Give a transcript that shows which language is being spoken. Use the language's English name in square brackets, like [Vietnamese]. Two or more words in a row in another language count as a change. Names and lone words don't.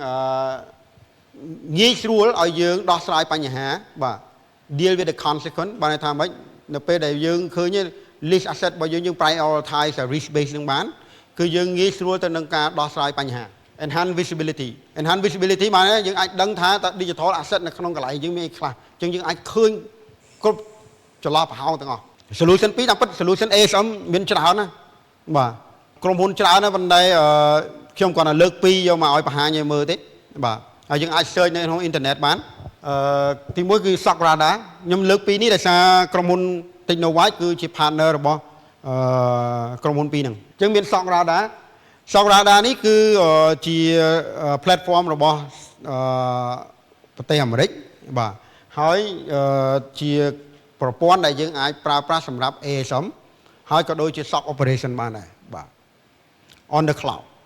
[Khmer] ងាយស្រួលឲ្យយើងដោះស្រាយបញ្ហាបាទ [English] deal with the consequence [Khmer] បានន័យថាម៉េចនៅពេលដែលយើងឃើញ [English] list asset [Khmer] របស់យើង [English] prioritize risk base [Khmer] នឹងបានគឺយើងងាយស្រួលទៅនឹងការដោះ ស្រាយបញ្ហា [English] enhance visibility [Khmer] បានយើងអាចដឹងថាតើ [English] digital asset [Khmer] នៅក្នុងកន្លែងយើងមានអីខ្លះអញ្ចឹងយើងអាចឃើញគ្រប់ចន្លោះប្រហោងទាំងអស់ solution 2តាមពិត [English] solution ASM [Khmer] មានច្រើនណាបាទក្រុមហ៊ុនច្រើនណាស់ប៉ុន្តែខ្ញុំគាត់តែលើក2យកមកឲ្យ បង្ហាញឲ្យមើលទេបាទហើយយើងអាច search នៅក្នុងអ៊ីនធឺណិតបានទី1គឺ SOC Radar ខ្ញុំលើក2នេះដោយសារក្រុមហ៊ុន Technowide គឺជា partner របស់ក្រុមហ៊ុន2ហ្នឹងអញ្ចឹងមាន SOC Radar នេះគឺជា platform របស់ប្រទេសអាមេរិកបាទហើយជាប្រព័ន្ធដែលយើងអាចប្រើប្រាស់សម្រាប់ ASM ហើយក៏ដូចជា [English] SOC operation [Khmer] បានដែរបាទ [English] on the cloud